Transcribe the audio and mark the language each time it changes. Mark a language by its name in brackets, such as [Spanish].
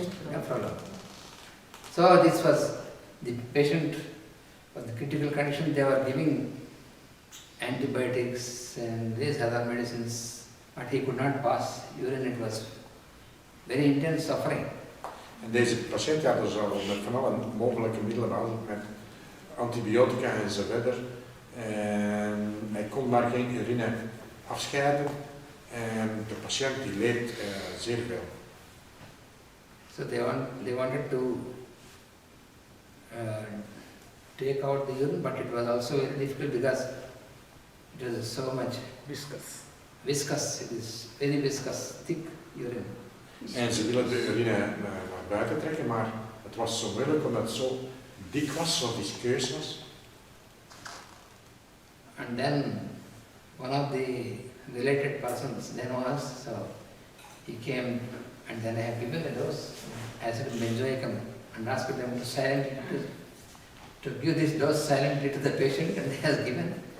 [English] Nephrologist. So this was the patient for the critical condition. They were giving antibiotics and these other medicines, but he could not pass urine. It was very intense suffering. [Dutch] En deze patiënt had dus al met van alle mogelijke middelen behandeld met antibiotica enzovoort. En hij kon maar geen urine afscheiden. En de patiënt die leed zeer veel. [English] So they wanted to take out the urine, but it was also very difficult because it was so much viscous. It is very viscous, thick urine. [Dutch] En ze willen de urine naar buiten trekken, maar het was zo moeilijk omdat het zo dik was, zo viskeus was. [English] And then one of the related persons then was, so he came and then I have given the dose, acid benzoicum, and asked them to silently, to give this dose silently to the patient, and he has given.